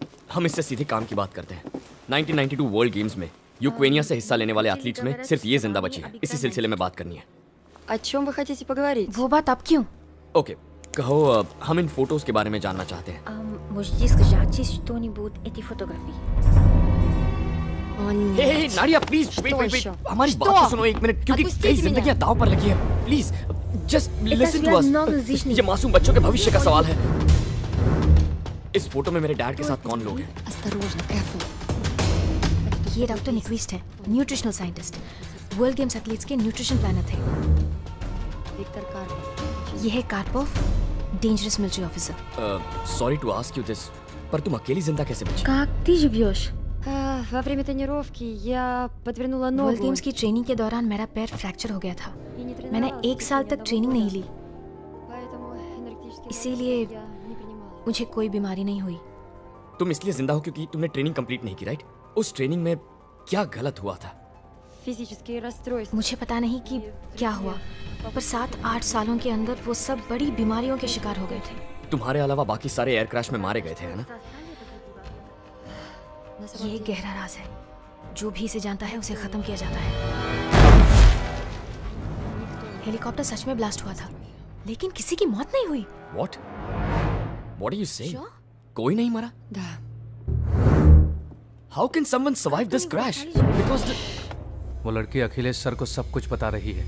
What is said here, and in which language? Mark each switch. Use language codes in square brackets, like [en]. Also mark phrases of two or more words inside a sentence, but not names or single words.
[hi] हम इससे सीधे काम की बात करते हैं। 1992 वर्ल्ड गेम्स में यूक्रेनिया से हिस्सा लेने वाले एथलीट्स में सिर्फ ये जिंदा बची है। इसी सिलसिले में बात करनी है। [ru] О чем вы хотите поговорить? [hi] वो बात अब क्यों? ओके, कहो हम इन फोटोज के बारे में जानना चाहते हैं। [ru] Можете сказать что-нибудь эти фотографии? О, нет. [en] Hey Nadia please wait wait [ru] еще? [hi] वेट, हमारी [ru] Что? [hi] बात तो सुनो एक मिनट, क्योंकि [ru] Отпустите [hi] कई [ru] меня. [hi] जिंदगियां दांव पर लगी है। [en] please just listen to [ru] связано [en] अस। [ru] с жизнью. [hi] ये मासूम बच्चों के भविष्य का सवाल है। इस फोटो में मेरे डैड के साथ कौन लोग हैं? [ru] Осторожно, careful. [hi] ये डॉक्टर निक्विस्ट है, [en] nutritional scientist. [hi] वर्ल्ड गेम्स एथलीट्स के [en] nutrition planner [hi] थे। [ru] Виктор Карпов. [hi] ये है कार्पोव, [en] dangerous military officer. sorry to ask you this, [hi] पर तुम अकेली जिंदा कैसे बची? [ru] Как ты живешь? Во время тренировки я подвернула ногу. [hi] वर्ल्ड गेम्स की ट्रेनिंग के दौरान मेरा पैर फ्रैक्चर हो गया था। [ru] и не [hi] मैंने [ru] тренировалась [hi] 1 साल तक [ru] после [hi] ट्रेनिंग नहीं ली, [ru] Поэтому энергетические [hi] इसीलिए [ru] напитки я не принимала. [hi] मुझे कोई बीमारी नहीं हुई। तुम इसलिए जिंदा हो क्योंकि तुमने ट्रेनिंग कंप्लीट नहीं की, राइट? उस ट्रेनिंग में क्या गलत हुआ था? [ru] Физические расстройства. [hi] मुझे पता नहीं कि क्या हुआ, पर 7-8 सालों के अंदर वो सब बड़ी बीमारियों के शिकार हो गए थे। तुम्हारे अलावा बाकी सारे [en] air crash [hi] में मारे गए थे, है ना? [ru] На самом [hi] ये एक [ru] деле, [hi] गहरा राज है, जो भी इसे जानता है उसे खत्म किया जाता है। हेलीकॉप्टर सच में ब्लास्ट हुआ था, लेकिन किसी की मौत नहीं हुई। [en] What? What are you saying? Sure? [hi] कोई नहीं मरा? [ru] Да. [en] How can someone survive this crash? Because the... [hi] वो लड़की अखिलेश सर को सब कुछ बता रही है।